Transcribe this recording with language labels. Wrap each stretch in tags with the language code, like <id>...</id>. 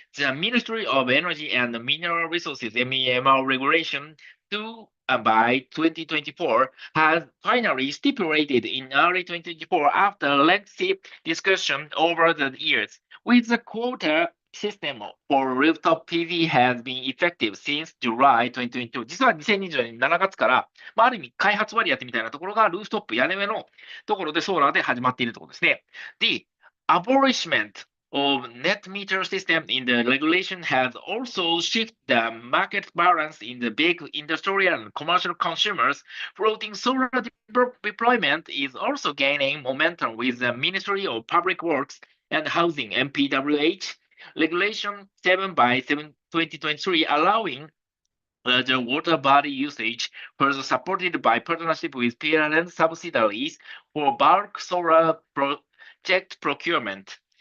<en>The Ministry of Energy and Mineral Resources (MEMR) regulation by 2024 has finally stipulated in early 2024 after lengthy discussion over the years, with the quota system for rooftop PV has been effective since July 2022.</en> <ja>実は2020年7月から、ある意味開発割当みたいなところがルーフトップ屋根上のところでソーラーで始まっているところですね。</ja> <en>The abolishment of net meter system in the regulation has also shifted the market balance in the big industrial and commercial consumers. Floating solar deployment is also gaining momentum, with the Ministry of Public Works and Housing (MPWH) Regulation 7 by 7 2023 allowing the water body usage, further supported by partnership with parent subsidiaries for bulk solar project procurement.</en>